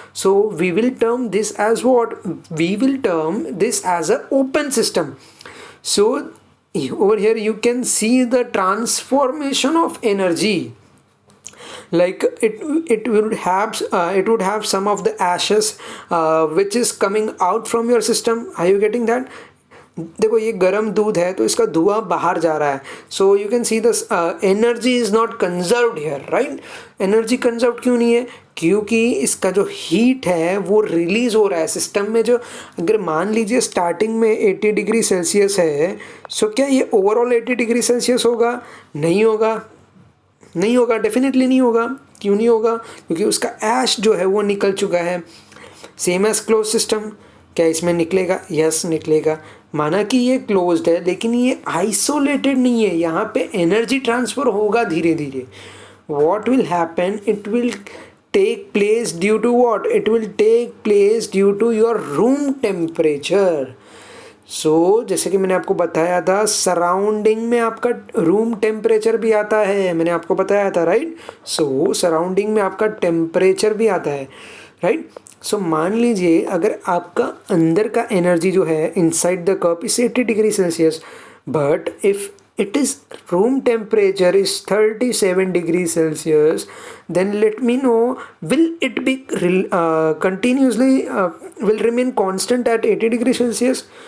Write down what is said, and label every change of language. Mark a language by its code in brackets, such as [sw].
[en] So we will term this as what? We will term this as an open system. So over here you can see the transformation of energy. Like it would have some of the ashes which is coming out from your system. Are you getting that? [hi] देखो ये गर्म दूध है तो इसका धुआं बाहर जा रहा है. So you can see this energy is not conserved here, right? Energy conserved क्यों नहीं है? क्योंकि इसका जो हीट है वो रिलीज हो रहा है सिस्टम में. जो अगर मान लीजिए स्टार्टिंग में 80 डिग्री सेल्सियस है, सो क्या ये ओवरऑल 80 डिग्री सेल्सियस होगा? नहीं होगा, नहीं होगा, डेफिनेटली नहीं होगा. क्यों नहीं होगा? क्योंकि उसका ऐश जो है वो निकल चुका है. Same as close system. क्या इसमें निकलेगा? यस निकलेगा. माना कि ये क्लोज्ड है लेकिन ये आइसोलेटेड नहीं है, यहाँ पे एनर्जी ट्रांसफर होगा धीरे धीरे. [en] What will happen? It will take place due to what? It will take place due to your room temperature. [hi] सो जैसे कि मैंने आपको बताया था, सराउंडिंग में आपका रूम टेम्परेचर भी आता है, मैंने आपको बताया था, राइट? सो सराउंडिंग में आपका टेम्परेचर भी आता है, राइट? [en] So मान लीजिए अगर आपका अंदर का एनर्जी जो है inside the cup is 80 degree Celsius, but if it is room temperature is 37 degrees Celsius, then let me know, will it be continuously will remain constant at 80 degrees Celsius?